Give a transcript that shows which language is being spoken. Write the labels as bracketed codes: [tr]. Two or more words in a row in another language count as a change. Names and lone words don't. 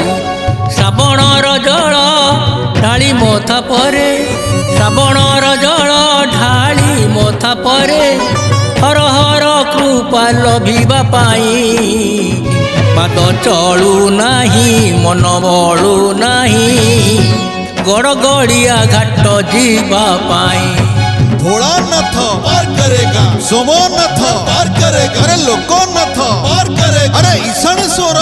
[or] ଶ୍ରାବଣର ଜଳ ଢାଳି ମଥା ପରେ, ଶ୍ରାବଣର ଜଳ ଢାଳି ମଥା ପରେ ହର ହର କୃପା ଲଭିବା ପାଇଁ। ପାଦ ଚଳୁ ନାହିଁ ମନ ବଳୁ ନାହିଁ ଗଡ଼ଗଡ଼ିଆ ଘାଟ ଯିବା ପାଇଁ। [hi] भोलानाथ पार करेगा, सोमनाथ पार करेगा, अरे लोकनाथ पार करेगा, अरे ईशानेश्वर